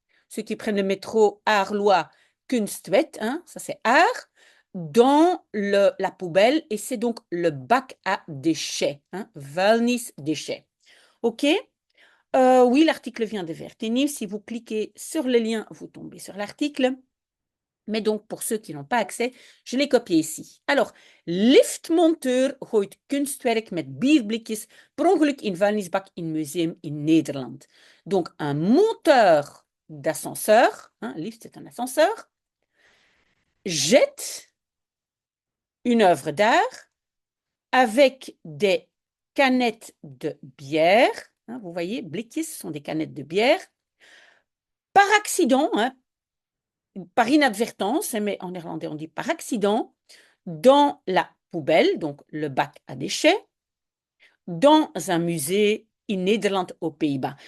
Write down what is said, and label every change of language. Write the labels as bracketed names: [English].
[French] Ceux qui prennent le métro Arlois, Kunstwet, hein, ça c'est art, dans la poubelle, et c'est donc le bac à déchets, hein, vuilnis déchets. OK? Oui, l'article vient de Vertini. Si vous cliquez sur le lien, vous tombez sur l'article. Mais donc, pour ceux qui n'ont pas accès, je l'ai copié ici. [Dutch] Alors, liftmonteur gooit kunstwerk met bierblikjes per ongeluk in vuilnisbak in museum in Nederland. [French] Donc, un monteur d'ascenseur, hein, lift c'est un ascenseur, jette une œuvre d'art avec des canettes de bière. Hein, vous voyez, blikjes sont des canettes de bière. Par accident, hein, par inadvertance, mais en néerlandais on dit par accident, dans la poubelle, donc le bac à déchets, dans un musée [Dutch] in Nederland [French] aux Pays-Bas.